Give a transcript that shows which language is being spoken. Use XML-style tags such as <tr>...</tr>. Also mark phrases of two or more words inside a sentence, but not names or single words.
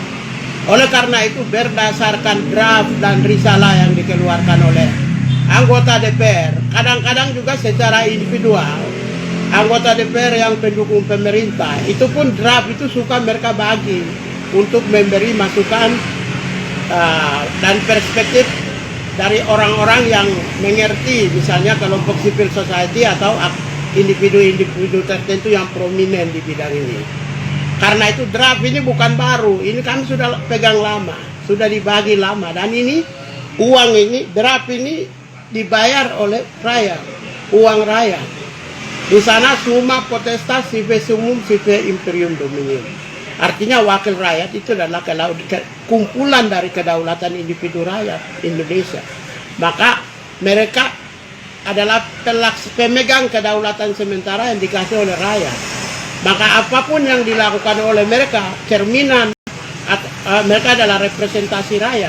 <id>Oleh karena itu berdasarkan draft dan risalah yang dikeluarkan oleh anggota DPR, kadang-kadang juga secara individual, anggota DPR yang pendukung pemerintah, itu pun draft itu suka mereka bagi untuk memberi masukan dan perspektif dari orang-orang yang mengerti, misalnya kelompok</id> <en>civil society</en> <id>atau individu-individu tertentu yang prominent di bidang ini. Karena itu draft ini bukan baru, ini kami sudah pegang lama, sudah dibagi lama, dan ini uang ini, draft ini dibayar oleh rakyat, uang rakyat. Di sana</id> <la>summa potestas sive sumum sive imperium dominium.</la> <id>Artinya wakil rakyat itu adalah kumpulan dari kedaulatan individu rakyat Indonesia. Maka mereka adalah pemegang kedaulatan sementara yang dikasih oleh rakyat. Maka apapun yang dilakukan oleh mereka, cerminan, mereka adalah representasi rakyat.</id>